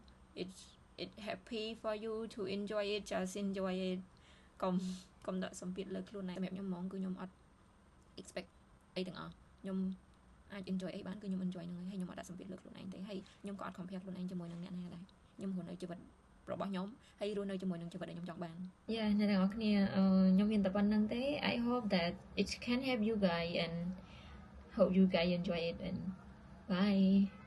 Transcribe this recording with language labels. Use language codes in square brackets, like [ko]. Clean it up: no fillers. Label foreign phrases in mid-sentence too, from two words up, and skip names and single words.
[en] it happy for you to enjoy it just enjoy it [km] កុំដាក់សម្ពាធលើខ្លួនឯងសម្រាប់ខ្ញុំហ្មងគឺខ្ញុំអត់ expect អីទាំងអស់ខ្ញុំអាច enjoy អីបានគឺខ្ញុំ enjoy ហ្នឹងហើយខ្ញុំអត់ដាក់សម្ពាធលើខ្លួនឯងទេហើយខ្ញុំក៏អត់ compare ខ្លួនឯងជាមួយនឹងអ្នកណាដែរខ្ញុំរស់នៅជីវិតរបស់ខ្ញុំហើយរស់នៅជាមួយនឹងជីវិតដែលខ្ញុំចង់បានអ្នកទាំងអស់គ្នាខ្ញុំមានតែប៉ុណ្្នឹងទេ [en] I hope that it can help you guys and hope you guys enjoy it and bye